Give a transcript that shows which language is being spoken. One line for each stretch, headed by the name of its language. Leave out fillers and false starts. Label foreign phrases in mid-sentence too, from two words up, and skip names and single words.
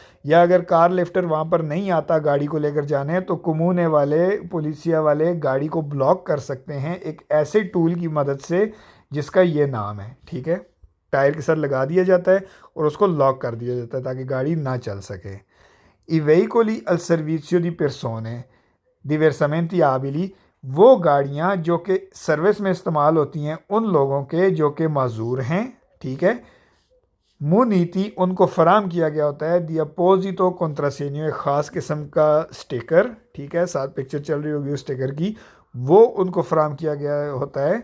Urdu: یا اگر
English: car lifter
Urdu: وہاں پر نہیں آتا گاڑی کو لے کر جانے، تو کمونے والے پولیسیا والے گاڑی کو بلاک کر سکتے ہیں ایک ایسے ٹول کی مدد سے جس کا یہ نام ہے، ٹھیک ہے. ٹائر کے ساتھ لگا دیا جاتا ہے اور اس کو لاک کر دیا جاتا ہے تاکہ گاڑی نہ چل سکے.
Italian: I veicoli al servizio di persone diversamente abili,
Urdu: وہ گاڑیاں جو کہ سروس میں استعمال ہوتی ہیں ان لوگوں کے جو کہ معذور ہیں، ٹھیک ہے. منیتی ان کو فراہم کیا گیا ہوتا ہے
Italian: di apposito contrassegno
Urdu: ایک خاص قسم کا سٹیکر، ٹھیک ہے، ساتھ پکچر چل رہی ہوگی اس سٹیکر کی، وہ ان کو فراہم کیا گیا ہوتا ہے.